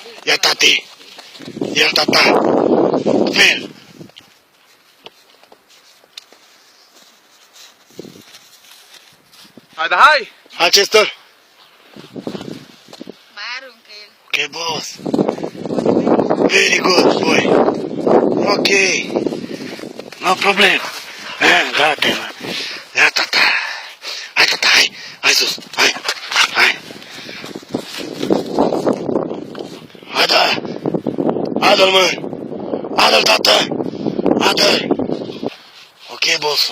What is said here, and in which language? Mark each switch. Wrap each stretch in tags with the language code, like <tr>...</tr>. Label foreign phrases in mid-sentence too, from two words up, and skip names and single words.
<ro>Ia tati. Ia tata. Fel. Hai! Hai, Chester. Mai aruncă el.</ro> <en>Ok, boss. Very good, boy. Ok. No problem.</en> <ro>Gata, mă. Ia tata. Hai, tata, hai. Hai sus. Hai. Hai. Hai, da. Adă-l, mă. Adă-l, tată. Adă-l. Ok, bossul.</ro>